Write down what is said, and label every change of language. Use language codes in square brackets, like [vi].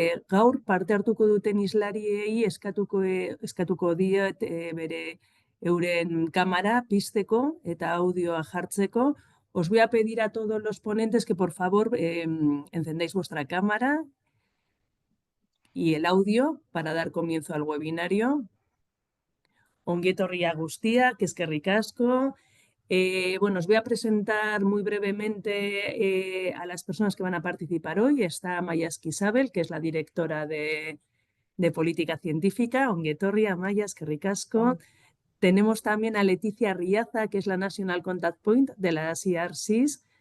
[eu] Gaur parte hartuko duten islariei eskatuko diet euren kamera pizteko eta audioa jartzeko. [es] Os voy a pedir a todos los ponentes que por favor encendáis vuestra cámara y el audio para dar comienzo al webinario. [eu] Ongi etorria guztiak, eskerrik asko. [es] Bueno, os voy a presentar muy brevemente a las personas que van a participar hoy. Está Maya Esquisabel, que es la directora de Política Científica. [eu] Ongi etorria, Maya, eskerrik asko. [es] Tenemos también a Leticia Riaza, que es la National Contact Point de las IRCs.